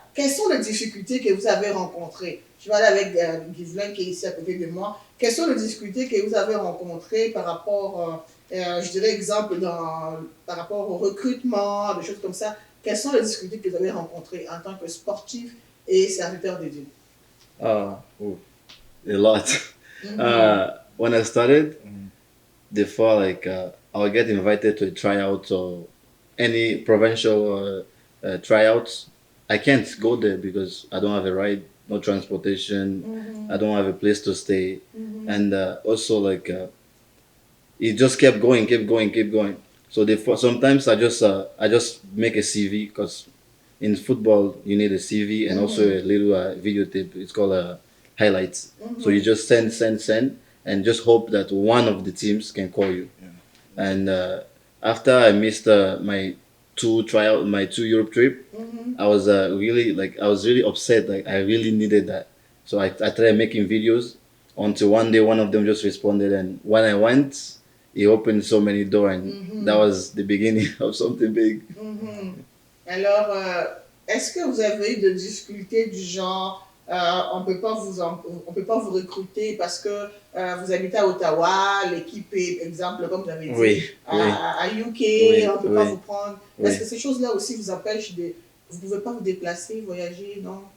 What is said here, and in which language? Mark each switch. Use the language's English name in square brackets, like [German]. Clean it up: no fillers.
[French] Quelles sont les difficultés que vous avez rencontrées? Je vais aller avec Ghislain qui est ici à côté de moi. Quelles sont les difficultés que vous avez rencontrées par rapport, je dirais exemple, par rapport au recrutement, des choses comme ça? Quelles sont les difficultés que vous avez rencontrées en tant que sportif et serviteur de Dieu? [English] A lot. When I started, before I would get invited to a tryout or any provincial tryouts. I can't go there because I don't have a ride, no transportation, I don't have a place to stay, and also it just kept going. So sometimes I just make a CV because in football you need a CV and also a little videotape. It's called highlights. So you just send and just hope that one of the teams can call you. And after I missed my two Europe trip, I was really upset. Like I really needed that. So I tried making videos until one day one of them just responded, and when I went, he opened so many doors, and that was the beginning of something big. [French] Alors, est-ce que vous avez eu de difficultés du genre, on peut pas vous recruter parce que vous habitez à Ottawa, l'équipe est, exemple, comme vous avez dit, Oui, à UK, Oui, on peut pas oui. vous prendre. Oui. Est-ce que ces choses-là aussi vous empêchent de... Vous pouvez pas vous déplacer, voyager, non?